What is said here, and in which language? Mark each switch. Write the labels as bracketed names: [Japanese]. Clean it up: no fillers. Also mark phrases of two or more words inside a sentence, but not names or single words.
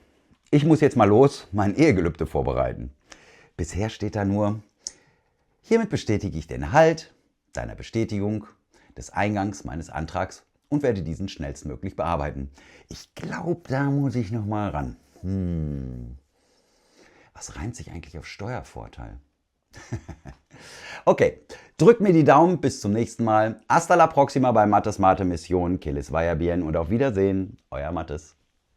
[German] Ich muss jetzt mal los, mein Ehegelübde vorbereiten. Bisher steht da nur: Hiermit bestätige ich den Erhalt deiner Bestätigung des Eingangs meines Antrags und werde diesen schnellstmöglich bearbeiten. Ich glaube, da muss ich noch mal ran. Was reimt sich eigentlich auf Steuervorteil? Okay, drückt mir die Daumen, bis zum nächsten Mal. [Spanish] Hasta la próxima bei Mattes Mate Mission, que les vaya bien [German] und auf Wiedersehen, euer Mattes.